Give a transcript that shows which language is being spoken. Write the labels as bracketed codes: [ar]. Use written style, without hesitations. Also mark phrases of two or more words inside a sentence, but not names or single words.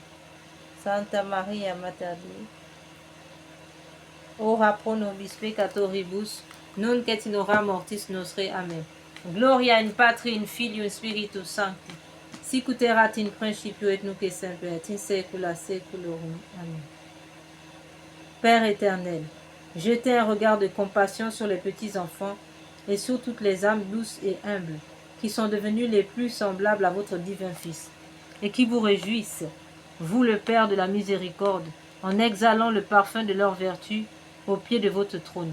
[la] Santa Maria, Mater Dei, ora pro nobis peccatoribus, nunc et in hora mortis nostre. Amen. Gloria in Patri, in Filio, in Spiritus Sancti, sicut erat in principio et nunc et semper et in saecula saeculorum. Amen. [fr] Père éternel, jetez un regard de compassion sur les petits-enfants et sur toutes les âmes douces et humbles qui sont devenues les plus semblables à votre divin Fils, et qui vous réjouissent, vous le Père de la miséricorde, en exhalant le parfum de leur vertu au pied de votre trône.